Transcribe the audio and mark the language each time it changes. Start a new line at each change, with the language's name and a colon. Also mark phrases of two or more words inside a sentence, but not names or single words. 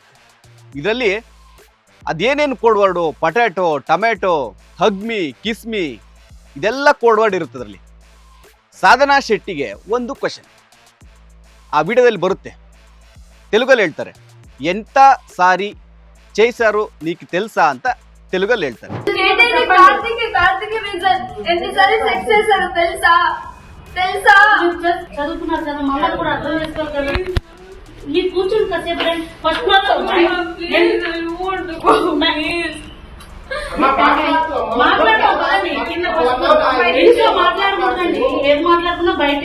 Kannada: ಇದರಲ್ಲಿ ಅದೇನೇನು ಕೋಡ್ ವರ್ಡು, ಪೊಟ್ಯಾಟೊ, ಟೊಮೆಟೊ, ಹಗ್ಮಿ, ಕಿಸ್ಮಿ, ಇದೆಲ್ಲ ಕೋಡ್ ವರ್ಡ್ ಇರುತ್ತೆ ಅದರಲ್ಲಿ. ಸಾಧನಾ ಶೆಟ್ಟಿಗೆ ಒಂದು ಕ್ವಶನ್ ಆ ವಿಡಿಯೋದಲ್ಲಿ ಬರುತ್ತೆ, ತೆಲುಗಲ್ಲಿ ಹೇಳ್ತಾರೆ,
Telugu: ఎంత సారి చేశారు నీకు తెలుసా
Kannada: ಅಂತ తెలుగులో ಹೇಳ್ತಾರೆ.
Telugu: నీ కూర్చుని కాసేపు ఫస్ట్ మాట్లాడకూడదండి, ఏది మాట్లాడుకున్నా బయటే.